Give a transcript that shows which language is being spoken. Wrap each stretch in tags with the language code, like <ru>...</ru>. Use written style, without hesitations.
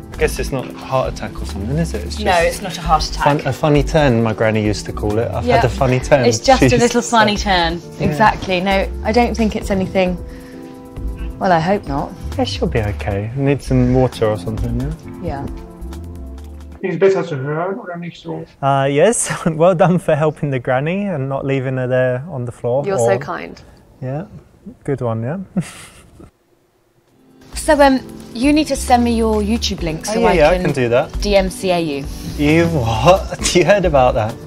<en>I guess it's not a heart attack or something, is it? It's just no, it's not a heart attack. A funny turn, my granny used to call it. I've had a funny turn. It's just a little funny turn. Yeah. Exactly. No, I don't think it's anything... Well, I hope not. Yeah, she'll be okay. Need some water or something, yeah? Yeah.</en> <de>Ist es besser zu hören oder nicht so?</de> <en>Yes, well done for helping the granny and not leaving her there on the floor. You're so kind. Yeah, good one, yeah. So, you need to send me your YouTube link so I can do that. DMCA you. You what? You heard about that?</en>